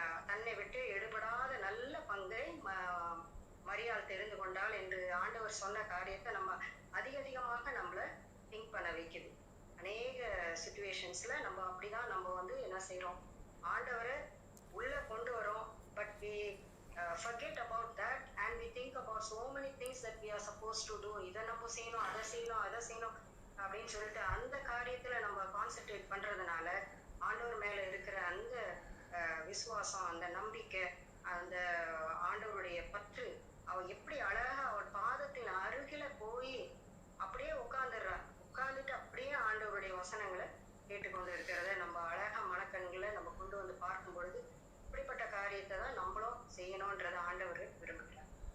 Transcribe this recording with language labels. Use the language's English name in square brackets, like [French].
[Tamil] தன்னை விட்டு எடுபடாத நல்ல பங்கை மரியாள் தெரிந்து கொண்டாள் என்று ஆண்டவர் சொன்ன காரியத்தை நம்ம அதிகமாக நம்மள திங்க் பண்ண வைக்குது. அநேக சிச்சுவேஷன்ஸ்ல நம்ம அப்படிதான் நம்ம வந்து என்ன செய்யறோம், ஆண்டவரை உள்ள கொண்டு வரோம், but [English] we forget about that and we think about so many things that we are supposed to do. [Tamil] இதை நம்ம செய்யணும், அதை செய்யணும் அப்படின்னு சொல்லிட்டு அந்த காரியத்துல நம்ம கான்சென்ட்ரேட் பண்றதுனால ஆண்டவர் மேல இருக்கிற அந்த விசுவாசம், அந்த நம்பிக்கை, அந்த ஆண்டவருடைய பற்று, அவ எப்படி அழகா அவள் பாதத்தின் அருகில போய் அப்படியே உட்கார்ந்துட்டு அப்படியே ஆண்டவருடைய வசனங்களை கேட்டுக்கொண்டு இருக்கிறத நம்ம அழகா மனக்கண்களை நம்ம கொண்டு வந்து பார்க்கும் பொழுது இப்படிப்பட்ட காரியத்தை தான் நம்மளும் செய்யணும்ன்றத ஆண்டவர் விரும்புகிறார்.